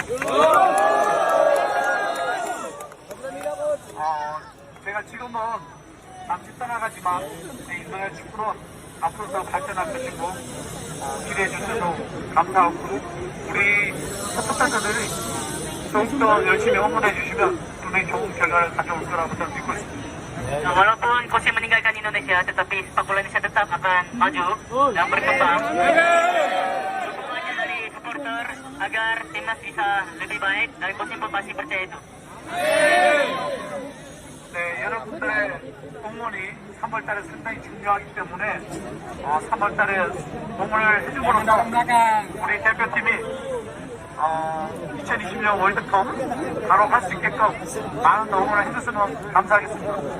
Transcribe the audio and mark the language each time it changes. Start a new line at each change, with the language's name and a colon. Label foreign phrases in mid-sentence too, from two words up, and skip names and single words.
Korean: 제가 지금은 잠시 떠나가지만 인도네시아 축구는 앞으로 더 발전할 것이고 기대해 주셔서 감사하고 우리 서포터들이 더욱더 열심히 응원해 주시면 분명히 좋은 결과를 가져올 거라고 저는 믿고 있습니다.
Indonesian: Walaupun Jose meninggalkan Indonesia, tetapi sepak bola Indonesia tetap akan maju dan berkembang. Dukungannya dari supporter agar timnas bisa lebih baik dan Jose pun pasti percaya itu.
Korean: 네, 여러분들의 응원이 3월달에 상당히 중요하기 때문에 3월달에 응원을 해주고로서 우리 대표팀이 2020년 월드컵 바로 할 수 있게끔 많은 응원을 해줬으면 감사하겠습니다.